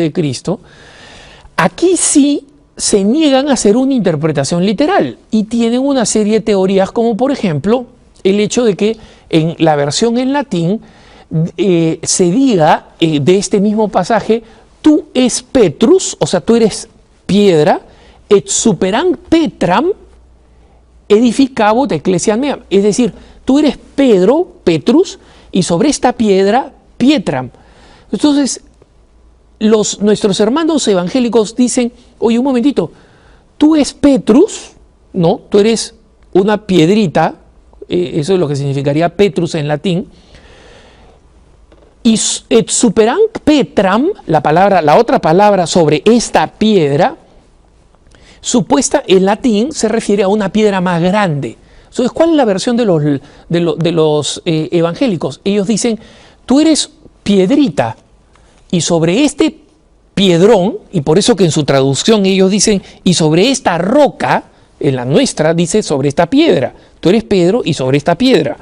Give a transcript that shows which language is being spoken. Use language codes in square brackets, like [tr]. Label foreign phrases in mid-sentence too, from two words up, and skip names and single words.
[es] de Cristo, aquí sí se niegan a hacer una interpretación literal y tienen una serie de teorías, como por ejemplo el hecho de que en la versión en latín se diga de este mismo pasaje, [la] tú es Petrus, [es] o sea, tú eres piedra, [la] et superam Petram edificabot ecclesiam meam, [es] es decir, tú eres Pedro, Petrus, y sobre esta piedra, Pietram. Entonces, nuestros hermanos evangélicos dicen, oye, un momentito, [la] tú es Petrus, [es] ¿no? Tú eres una piedrita, eso es lo que significaría Petrus en latín, y [la] et superam Petram, [es] la otra palabra sobre esta piedra, supuesta en latín se refiere a una piedra más grande. Entonces, ¿cuál es la versión de los evangélicos? Ellos dicen, tú eres piedrita, y sobre este piedrón, y por eso que en su traducción ellos dicen, y sobre esta roca, en la nuestra dice sobre esta piedra, tú eres Pedro y sobre esta piedra.